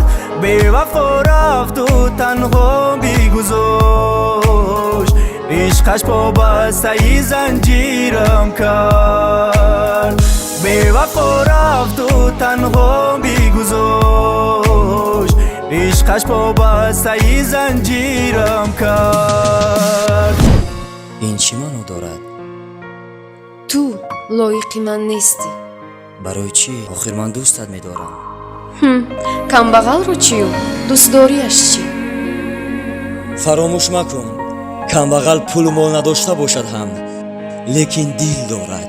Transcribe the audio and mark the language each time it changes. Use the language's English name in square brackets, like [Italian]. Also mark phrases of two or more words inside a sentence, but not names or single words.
[Tajik] Бевафо рафту танҳо бигузошт, ишқаш по бастаи занҷирам кан. Бевафо рафту танҳо бигузошт, ишқаш по бастаи занҷирам кан. ин чӣ маъно дорад? ту лоиқи ман нестӣ. барои чӣ? охир ман дӯстат медорам. камбағалро чию? дӯстдорияш чӣ? фаромӯш макун, камбағал пулу мол надошта бошад ҳам, лекин дил дорад.